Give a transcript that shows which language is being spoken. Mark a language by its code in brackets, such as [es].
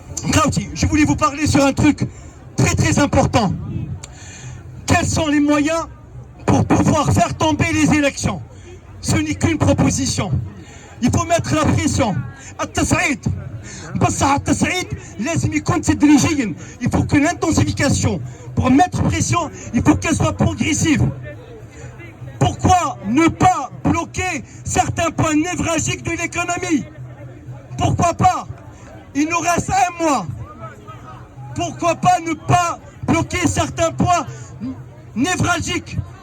[fr] Krauti, je voulais vous parler sur un truc très très important. Quels sont les moyens pour pouvoir faire tomber les élections? Ce n'est qu'une proposition. Il faut mettre la pression. [ar] التصعيد بصح التصعيد لازم يكون تدريجيا. [fr] Il faut que l'intensification, pour mettre pression, il faut qu'elle soit progressive. Pourquoi ne pas bloquer certains points névralgiques de l'économie? Pourquoi pas? Il nous reste 1 mois. Pourquoi pas ne pas bloquer certains points névralgiques?